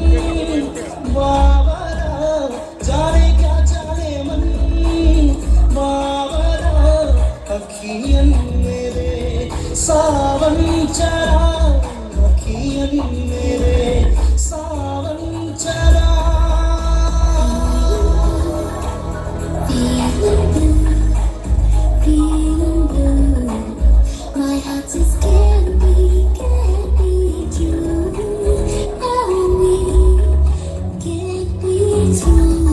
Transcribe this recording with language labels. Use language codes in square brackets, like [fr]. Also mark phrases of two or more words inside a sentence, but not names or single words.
[hi] बावरा, जाने क्या चाहे मन बावरा, अखियन सावन चला, अखियन मेरे सावन चला। [en] Feeling blue, my heart says can't be true. Oh, we can't be true.